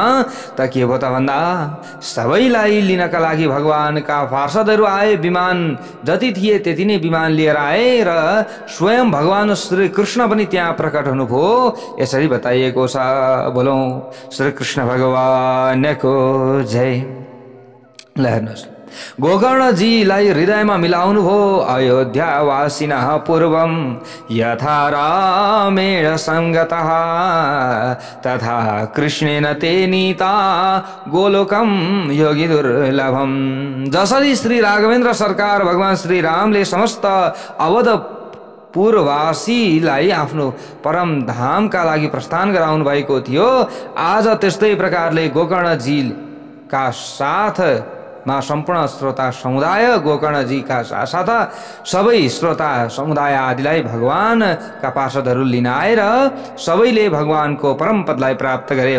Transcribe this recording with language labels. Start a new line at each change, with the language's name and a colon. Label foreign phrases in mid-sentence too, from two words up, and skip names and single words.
Nepali: त के भयो त भन्दा सबैलाई लिनका लागि भगवानका पार्षदहरू आए, विमान जति थिए त्यति नै विमान लिएर आए र स्वयं भगवान श्री कृष्ण पनि त्यहाँ प्रकट हुनुभयो। यसरी बताइएको छ। बोलौं श्री कृष्ण भगवानको जय। ल हेर्नुहोस्, गोकर्णजीलाई हृदयमा मिलाउनु भो
Sanskrit: अयोध्यावासिनः पूर्वं यथा रामेण संगतः तथा कृष्णेन ते नीता गोलोकम योगी दुर्लभम।
Nepali: जसरी श्री राघवेन्द्र सरकार भगवान श्री रामले समस्त अवध पूर्ववासीलाई आफ्नो परम धामका लागि प्रस्थान गराउनु भएको थियो, आज त्यस्तै प्रकारले गोकर्णजीका साथ सम्पूर्ण श्रोता समुदाय, गोकर्णजीका साथ सबै श्रोता समुदाय आदिलाई भगवानका पार्षदहरू लिन आएर सबैले भगवानको परम पदलाई प्राप्त गरे।